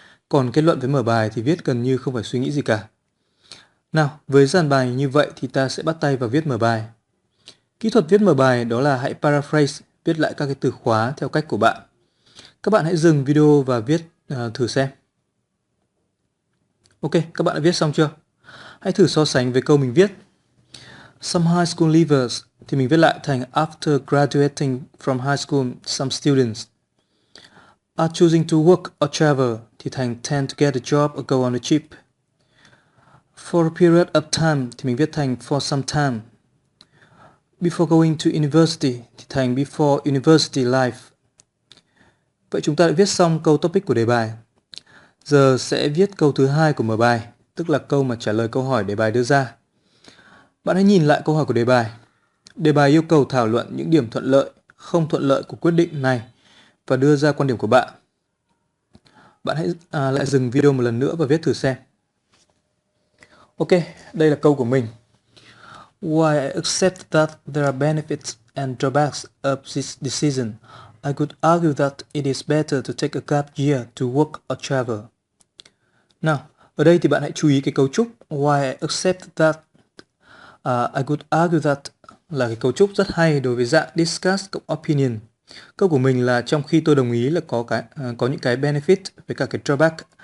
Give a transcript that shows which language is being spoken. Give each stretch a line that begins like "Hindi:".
Vietnamese: Còn kết luận với mở bài thì viết gần như không phải suy nghĩ gì cả. Nào, với dàn bài như vậy thì ta sẽ bắt tay vào viết mở bài. Kỹ thuật viết mở bài đó là hãy paraphrase, viết lại các cái từ khóa theo cách của bạn. Các bạn hãy dừng video và viết thử xem. Ok, các bạn đã viết xong chưa? Hãy thử so sánh với câu mình viết.
English: Some high school leavers
Vietnamese: thì mình viết lại thành
English: after graduating from high school, some students are choosing to work or travel
Vietnamese: thì thành
English: tend to get a job or go on a trip. For a period of time
Vietnamese: thì mình viết thành
English: for some time. Before going to university
Vietnamese: thì thành
English: before university life.
Vietnamese: Vậy chúng ta đã viết xong câu topic của đề bài. Giờ sẽ viết câu thứ hai của mở bài, tức là câu mà trả lời câu hỏi đề bài đưa ra. Bạn hãy nhìn lại câu hỏi của đề bài. Đề bài yêu cầu thảo luận những điểm thuận lợi, không thuận lợi của quyết định này và đưa ra quan điểm của bạn. Bạn hãy lại dừng video một lần nữa và viết thử xem. Ok, đây là câu của mình.
English: While I accept that there are benefits and drawbacks of this decision, I could argue that it is better to take a gap year to work or travel.
Vietnamese: Nào, ở đây thì bạn hãy chú ý cái cấu trúc
English: While I accept that, I could argue that
Vietnamese: là cái cấu trúc rất hay đối với dạng discuss cộng opinion. Câu của mình là trong khi tôi đồng ý là có những cái benefit với cả cái drawback.